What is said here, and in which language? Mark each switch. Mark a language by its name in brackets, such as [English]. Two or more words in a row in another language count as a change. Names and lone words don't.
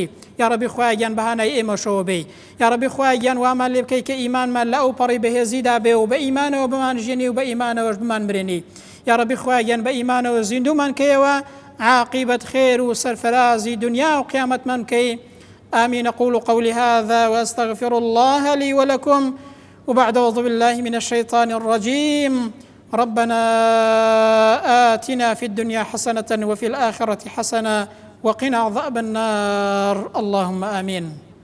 [Arabic] یا ڕەبی [Central Kurdish] خوایە گیان بەهانای ئێمەشەوە بێ. [Arabic] یا ڕەبی [Central Kurdish] خوایە گیان وامان لێ بکەی کە ئیمانمان لە ئەو پەڕی بەهێزیدا بێ و بە ئیمانەوە بمان ژێنی و بە ئیمانەوەش بمان برێنی. [Arabic] یا ڕەبی [Central Kurdish] خوایە گیان بە ئیمانەوە زیندومان کەیەوە، عاقبەت خێر و سەرفرازی دنیا و قیامەتمان بکەی. [Arabic] آمين. أقول قولي هذا وأستغفر الله لي ولكم. وبعد أعوذ بالله من الشيطان الرجيم. ربنا آتنا في الدنيا حسنة وفي الآخرة حسنة وقنا عذاب النار. اللهم آمين.